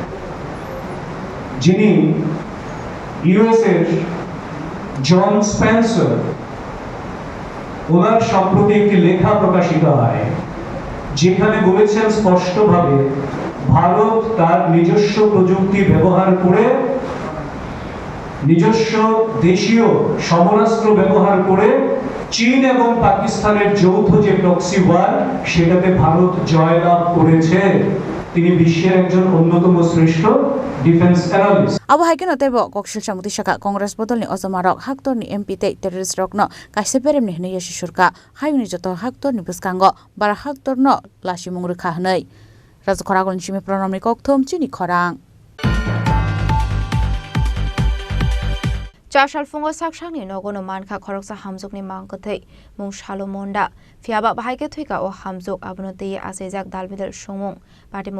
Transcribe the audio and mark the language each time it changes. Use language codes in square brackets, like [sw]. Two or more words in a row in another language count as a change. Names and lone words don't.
[bn] যিনি ইউএস এর জন স্পেন্সার, ওনার সম্প্রতি একটি লেখা প্রকাশিত হয় যেখানে বলেছেন স্পষ্টভাবে ভারত তার নিজস্ব প্রযুক্তি ব্যবহার করে, নিজস্ব দেশীয় সমরাস্ত্র ব্যবহার করে চীন এবং পাকিস্তানের যৌথ যে [en] proxy war, [bn] সেটাতে ভারত জয়লাভ করেছে। তিনি বিশ্বের একজন অন্যতম শ্রেষ্ঠ [en] defence analyst. [trp] Abo haikin otebo kokshil samuti shaka Congress bodolni ozomarok haktorni MP te terrorist rokno kaise peremni hne yeshi surka hayuni joto haktorni buskango bara haktorno lashi mungru khahnai raja khoragol chimi pranamni kokthom chini khorang Chashal fungo sakshangni nogono mankha khoroksa hamjokni mangkothei mung shalomonda fiaba bahaike thuika o hamjok abonoti asejak dalbidal songmung party mung